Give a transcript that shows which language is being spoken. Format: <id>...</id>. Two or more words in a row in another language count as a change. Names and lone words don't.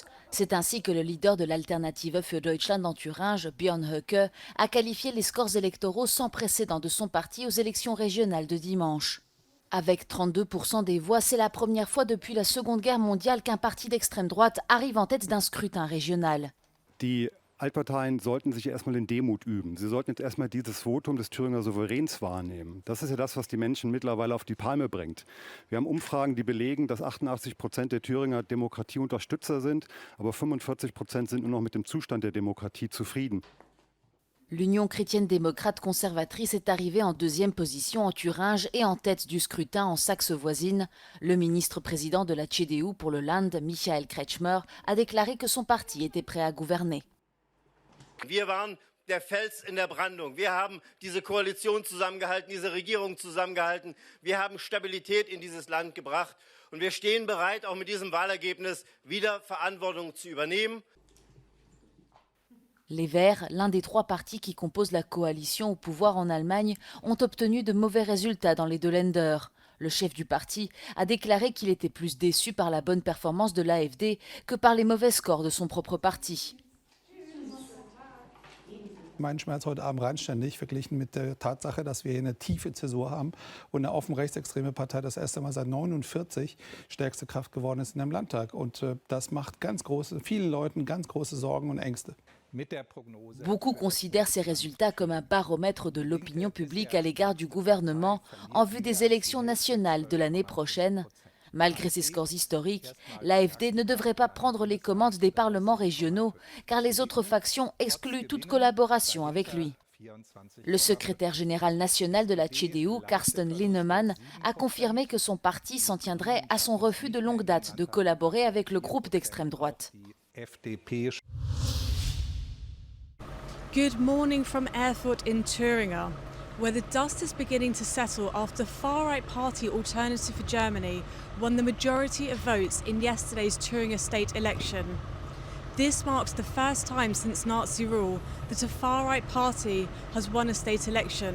<fr>C'est ainsi que le leader de l'Alternative für Deutschland en Thuringe, Björn Höcke, a qualifié les scores électoraux sans précédent de son parti aux élections régionales de dimanche. Avec 32% des voix, c'est la première fois depuis la Seconde Guerre mondiale qu'un parti d'extrême droite arrive en tête d'un scrutin régional.</fr> <de>Die Altparteien sollten sich erstmal in Demut üben. Sie sollten jetzt erstmal dieses Votum des Thüringer Souveräns wahrnehmen. Das ist ja das, was die Menschen mittlerweile auf die Palme bringt. Wir haben Umfragen, die belegen, dass 88% der Thüringer Demokratieunterstützer sind, aber 45% sind nur noch mit dem Zustand der Demokratie zufrieden.</de> <fr>L'Union chrétienne-démocrate conservatrice est arrivée en deuxième position en Thuringe et en tête du scrutin en Saxe voisine. Le ministre-président de la CDU pour le Land, Michael Kretschmer, a déclaré que son parti était prêt à gouverner.</fr> <de>Wir waren der Fels in der Brandung. Wir haben diese Koalition zusammengehalten, diese Regierung zusammengehalten. Wir haben Stabilität in dieses Land gebracht. Und wir stehen bereit, auch mit diesem Wahlergebnis wieder Verantwortung zu übernehmen.</de> <fr>Les Verts, l'un des 3 partis qui composent la coalition au pouvoir en Allemagne, ont obtenu de mauvais résultats dans les 2 Länder. Le chef du parti a déclaré qu'il était plus déçu par la bonne performance de l'AfD que par les mauvais scores de son propre parti.</fr> <de>Mein Schmerz heute Abend randständig verglichen mit der Tatsache, dass wir hier eine tiefe Zäsur haben und eine offen rechtsextreme Partei das erste Mal seit 1949 stärkste Kraft geworden ist in einem Landtag. Und das macht vielen Leuten ganz große Sorgen und Ängste.</de> <fr>Beaucoup considèrent ces résultats comme un baromètre de l'opinion publique à l'égard du gouvernement en vue des élections nationales de l'année prochaine. Malgré ses scores historiques, l'AfD ne devrait pas prendre les commandes des parlements régionaux car les autres factions excluent toute collaboration avec lui. Le secrétaire général national de la CDU, Carsten Linnemann, a confirmé que son parti s'en tiendrait à son refus de longue date de collaborer avec le groupe d'extrême droite.</fr> <en>Good morning from Erfurt in Thuringia, where the dust is beginning to settle after far-right party Alternative for Germany won the majority of votes in yesterday's Thuringia state election. This marks the first time since Nazi rule that a far-right party has won a state election.</en>